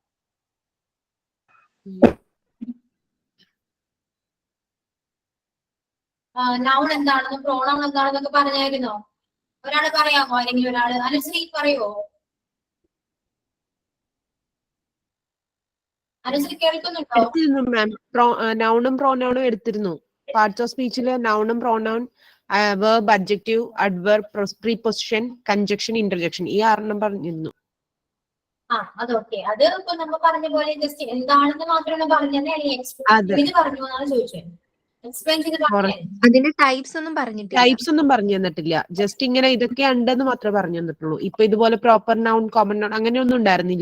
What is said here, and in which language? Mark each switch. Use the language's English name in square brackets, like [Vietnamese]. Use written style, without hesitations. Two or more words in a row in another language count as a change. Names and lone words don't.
[Malayalam] നൗൺ എന്താണെന്നും പ്രോണൗൺ എന്താണെന്നൊക്കെ പറഞ്ഞായിരുന്നോ? ഒരാള് പറയാമോ? അല്ലെങ്കിൽ ഒരാള് അനുശ്രീ പറയുവോ? അനുശ്രീ കേൾക്കുന്നുണ്ടോ? എടുത്തിരുന്നു മാം. നൗണും പ്രോനൗണും എടുത്തിരുന്നു. [English] parts of speech [Malayalam] നൗണും പ്രോനൗൺ, [English] verb, adjective, adverb, preposition, conjunction, interjection [Malayalam] ഈ 6 പറഞ്ഞിരുന്നു. അതൊക്കെ അത് ഇപ്പൊ നമ്മൾ പറഞ്ഞ പോലെ ജസ്റ്റ് എന്താണെന്ന് മാത്രമാണ് പറഞ്ഞത്, അല്ലെങ്കിൽ പറഞ്ഞു എന്നാണ് ചോദിച്ചത്. എക്സ്പ്ലെയിൻ ചെയ്ത് അതിന്റെ ടൈപ്സ് ഒന്നും പറഞ്ഞിട്ടില്ല. ടൈപ്സ് ഒന്നും പറഞ്ഞു തന്നിട്ടില്ല. ജസ്റ്റ് ഇങ്ങനെ ഇതൊക്കെ ഉണ്ടെന്ന് മാത്രമേ പറഞ്ഞു തന്നിട്ടുള്ളൂ. ഇപ്പൊ ഇതുപോലെ [English] proper noun, common noun [Malayalam] അങ്ങനെയൊന്നും ഉണ്ടായിരുന്നില്ല.